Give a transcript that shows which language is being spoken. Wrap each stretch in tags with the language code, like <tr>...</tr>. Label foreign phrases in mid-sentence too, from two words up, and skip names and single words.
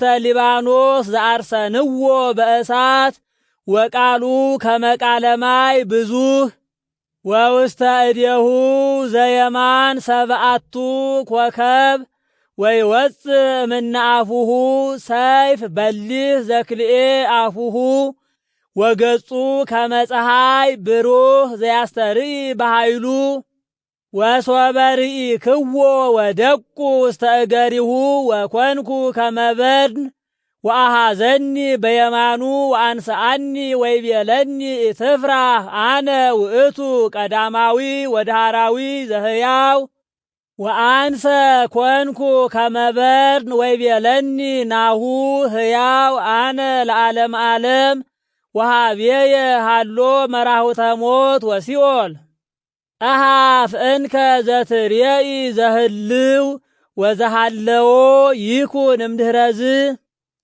<gez>ሊባኖስ ዘአርሰንዎ በእሳት ወቃሉ ከመ ቃለ ማይ ብዙህ ወውስተ እዴሁ ዘየማን ሰብአቱ ኮከብ ወይወፅእ እምነ አፉሁ ሰይፍ በሊህ ዘክልኤ አፉሁ ወገጹ ከመ ፀሐይ ብሩህ ዘያስተርኢ በኃይሉ ወሶበ ርኢክዎ ወደቁ ውስተ እገሪሁ ወኮንኩ ከመ በድን ወአሐዘኒ በየማኑ ወአንስአኒ ወይቤለኒ ኢትፍራህ አነ ውእቱ ቀዳማዊ ወዳህራዊ ዘህያው ወአንሰ ኮንኩ ከመ በድን ወይቤለኒ ናሁ ህያው አነ ለዓለመ ዓለም ወሃቤየ ሃሎ መራሁተ ሞት ወሲኦል ጸሐፍ እንከ ዘትሬኢ ዘህልው ወዘሃለዎ ይኩን እምድኅረዝ</gez>